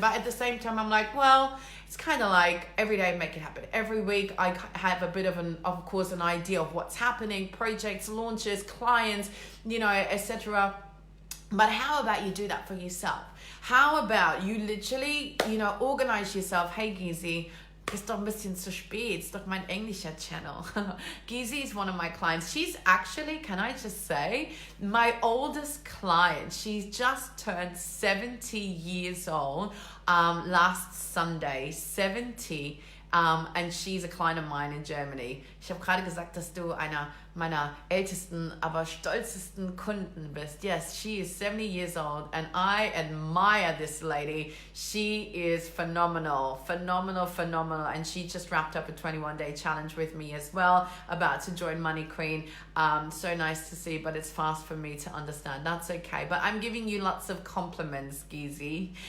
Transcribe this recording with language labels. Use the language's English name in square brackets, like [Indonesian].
[English] But at the same time, I'm like, well, it's kind of like every day make it happen. Every week I have a bit of an idea of what's happening, projects, launches, clients, etc. But how about you do that for yourself? How about you literally, organize yourself? [German] Hey, Gizi, ist doch ein bisschen zu spät. Ist doch mein englischer Channel. [English] Gizi is one of my clients. She's actually, can I just say, my oldest client. She's just turned 70 years old last Sunday. 70. And she's a client of mine in Germany. [German] Ich habe gerade gesagt, dass du einer meiner ältesten, aber stolzesten Kunden bist. [English] Yes, she is 70 years old, and I admire this lady. She is phenomenal, and she just wrapped up a 21-day challenge with me as well, about to join Money Queen. So nice to see, but it's fast for me to understand. That's okay, but I'm giving you lots of compliments, Gizi.